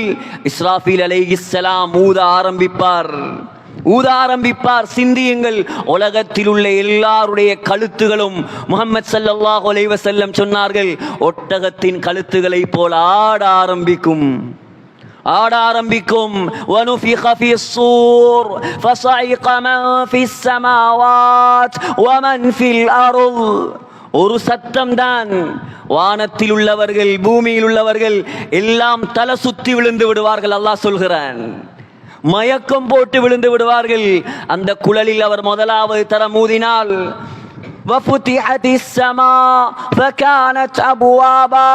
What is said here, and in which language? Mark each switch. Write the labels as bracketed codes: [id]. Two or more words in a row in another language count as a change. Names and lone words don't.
[ta] இஸ்ராஃபீல் அலைஹிஸ்ஸலாம் ஊத ஆரம்பிப்பார். சிந்தியுங்கள், உலகத்தில் உள்ள எல்லாருடைய கழுத்துகளும் முஹம்மது [ar] صلى الله عليه وسلم [ta] சொன்னார்கள், ஒட்டகத்தின் கழுத்துகளை போல ஆட ஆரம்பிக்கும். [ar] وَنُفِخَ فِي الصُّورِ فَصَعِقَ مَنْ فِي السَّمَاوَاتِ وَمَنْ فِي الْأَرْضِ. [ta] ஒரு சத்தம் தான். வானத்தில் உள்ளவர்கள், பூமியில் உள்ளவர்கள் எல்லாம் தலை சுத்தி விழுந்து விடுவார்கள். அல்லாஹ் சொல்கிறான், மயக்கம் போட்டு விழுந்து விடுவார்கள். அந்த குழலில் அவர் முதலாவது தரம் ஊதினால் [ar] وفتحت السماء فكانت أبوابا.